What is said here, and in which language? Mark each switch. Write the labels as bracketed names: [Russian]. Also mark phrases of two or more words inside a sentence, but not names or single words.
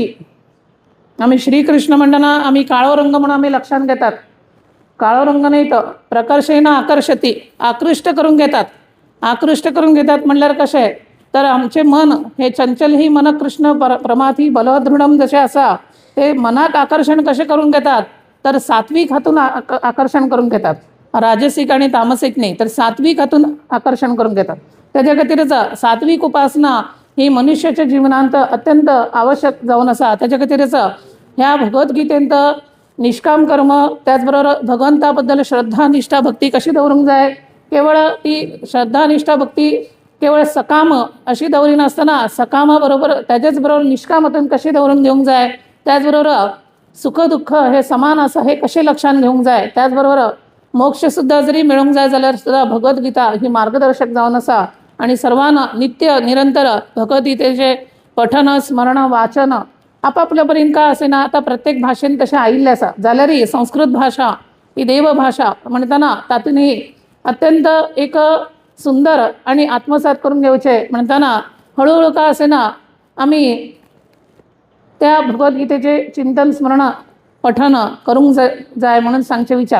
[Konkani] आमी श्रीकृष्ण म्हणटना आमी काळो रंग म्हणून आमी लक्षात घेतात. काळो रंग नाही तर प्रकर्षेन आकर्षती, आकृष्ट करून घेतात. आकृष्ट करून घेतात म्हणल्यार कशें तर आमचे मन हे [Sanskrit] चंचल ही मन कृष्ण प्रमाथी बलदृढम [Konkani] जसे आसा ते मनाक आकर्षण कसे करून घेतात तर सात्विक हातून आकर्षण करून घेतात. राजसिक आणि तामसिक नाही तर सात्विक हातून आकर्षण करून घेतात. त्याच्या खातीरच सात्विक उपासना ही मनुष्याच्या जीवनांत अत्यंत आवश्यक जावन आसा. त्याच्या खातीरच ह्या भगवद्गीतेंत निष्काम कर्म, त्याचबरोबर भगवंता बद्दल श्रद्धा, निष्ठा, भक्ती कशी दवरूंक जाय. केवळ ती श्रद्धा, निष्ठा, भक्ती केवळ सकाम अशी दवरी नासतना सकामा बरोबर त्याच्याच बरोबर निष्काम हातून कशी दवरून घेवंक जाय. त्याचबरोबर सुख दुःख हे समान आसा हे कशे लक्षात घेवंक जाय. त्याचबरोबर मोक्ष सुद्धा जरी मेळूंक जाय जाल्यार सुद्धा भगवद्गीता ही मार्गदर्शक जावन आसा. आणि सर्वांना नित्य निरंतर भगवद्गीतेचे पठन, स्मरण, वाचन आपापल्या परीन का असेना आता प्रत्येक भाषेन तशें आयिल्लें आसा जाल्यारय संस्कृत भाषा ही देवभाषा म्हणटना तातूंतय अत्यंत एक सुंदर आणि आत्मसात करून घेवचे म्हणटना हळूहळू का असेना आमी त्या भगवद्गीतेचे चिंतन, स्मरण, पठन करूंक जाय म्हणून सांगचे विचार.